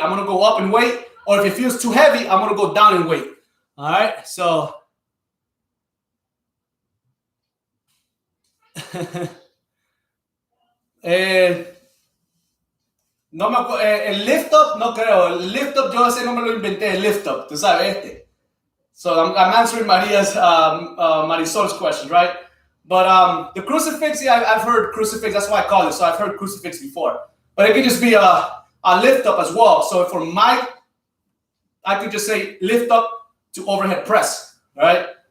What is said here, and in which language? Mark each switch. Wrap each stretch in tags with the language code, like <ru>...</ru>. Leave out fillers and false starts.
<en>I'm gonna go up in weight, or if it feels too heavy, I'm gonna go down in weight. All right, so</en> <es>no me acuerdo, el lift up no creo, el lift up yo ese no me lo inventé, el lift up, tú sabes este.</es> <en>So I'm answering Marisol's question, right? But the crucifix, yeah, I've heard crucifix. That's why I call it. So I've heard crucifix before. But it could just be a lift up as well. So for I could just say lift up to overhead press, right?</en>